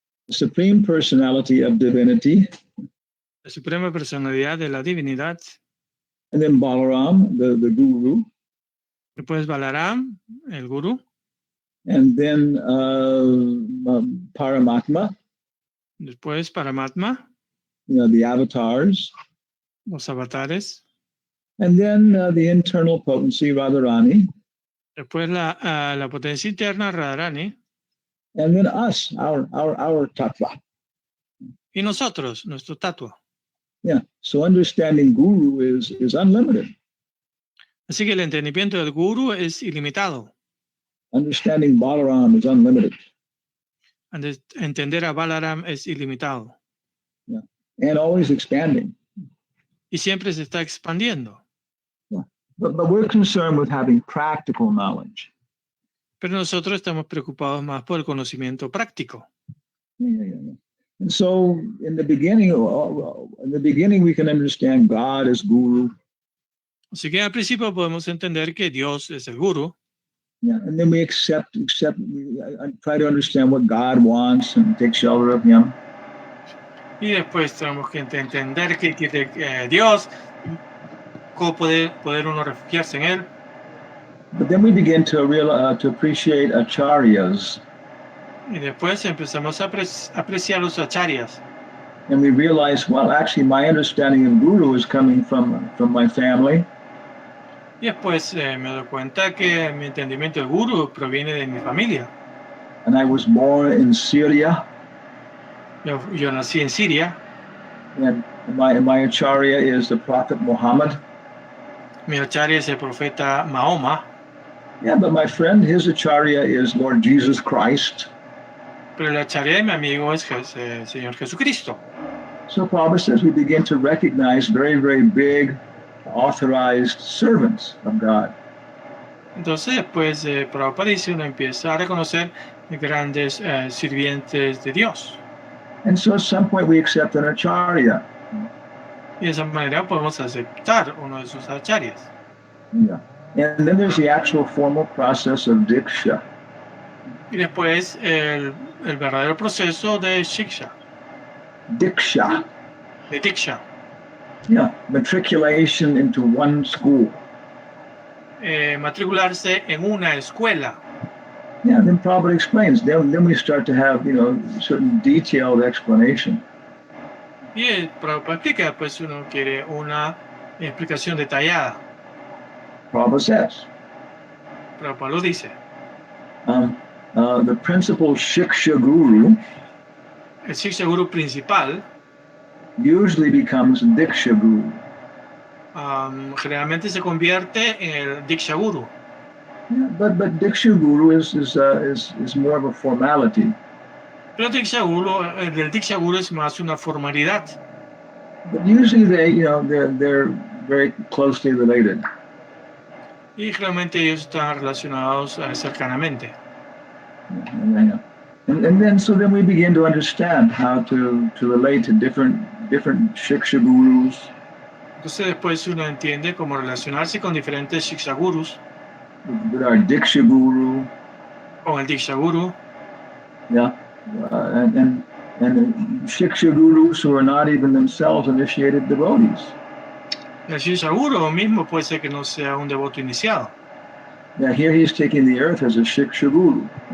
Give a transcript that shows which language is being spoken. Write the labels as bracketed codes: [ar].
[en] Supreme Personality of Divinity. [es] La Suprema Personalidad de la Divinidad. [en] And then Balaram, the Guru. [es] Después Balaram, el Guru. [en] And then Paramatma. [es] Después Paramatma. [en] You know, the avatars. [es] Los avatares. [en] And then the internal potency, Radharani. [es] Después la potencia interna, Radharani. [en] And then us, our tattva. [es] Y nosotros, nuestro tatua. Yeah. [en] So understanding Guru is unlimited. [es] Así que el entendimiento del Guru es ilimitado. [en] Understanding Balaram is unlimited. [es] Entender a Balaram es ilimitado. [en] Yeah. And always expanding. [es] Y siempre se está expandiendo. Yeah. [en] But we're concerned with having practical knowledge. [es] Pero nosotros estamos preocupados más por el conocimiento práctico. Yeah. [en] And so in the beginning we can understand God as Guru. [es] Así que al principio podemos entender que Dios es el Guru. [en] Yeah, and then we accept, try to understand what God wants and take shelter of Him. [es] Y después tenemos que entender qué quiere Dios, cómo poder uno refugiarse en Él. [en] But then we begin to appreciate acharyas. [es] Y después empezamos a apreciar los acharyas. [en] And we realize, well, actually, my understanding of Guru is coming from my family. [es] Y después me doy cuenta que mi entendimiento del Guru proviene de mi familia. [en] And I was born in Syria. [es] Yo nací en Siria. [en] And my acharya is the Prophet Muhammad. [es] Mi acharya es el profeta Mahoma. [en] Yeah, but my friend, his acharya is Lord Jesus Christ. [es] Pero el acharya de mi amigo es el Señor Jesucristo. [en] So Prabhupada says we begin to recognize very, very big, authorized servants of God. [es] Entonces, después Prabhupada dice, uno empieza a reconocer grandes sirvientes de Dios. [en] And so at some point we accept an acharya. [es] Y de esa manera podemos aceptar uno de sus acharyas. [en] Yeah. And then there's the actual formal process of diksha. [es] Y después el verdadero proceso de shiksha, [en] Diksha. [es] de diksha. Yeah. [en] Matriculation into one school. [es] Matricularse en una escuela. [en] Yeah, then Prabhupada explains. Then we start to have, certain detailed explanation. [es] Y Prabhupada explica, pues uno quiere una explicación detallada. [en] Prabhupada says. [es] Prabhupada lo dice. [en] The principal Shiksha Guru [es] El Shiksha Guru principal [en] usually becomes Diksha Guru. [es] Generalmente se convierte en el Diksha Guru. [en] Yeah, but Diksha Guru is more of a formality. [es] Pero el Diksha Guru es más una formalidad. [en] But usually they're very closely related. [es] Y generalmente ellos están relacionados cercanamente. Yeah. [en] And then we begin to understand how to relate to different Shiksha Gurus. [es] Entonces después uno entiende cómo relacionarse con diferentes Shiksha Gurus. [en] With our Diksha Guru. [es] Con el Diksha Guru. Yeah. [en] And Shiksha Gurus who are not even themselves initiated devotees. [es] El Shiksha Guru mismo puede ser que no sea un devoto iniciado. [en] Yeah, here he's taking the earth as a Shiksha Guru.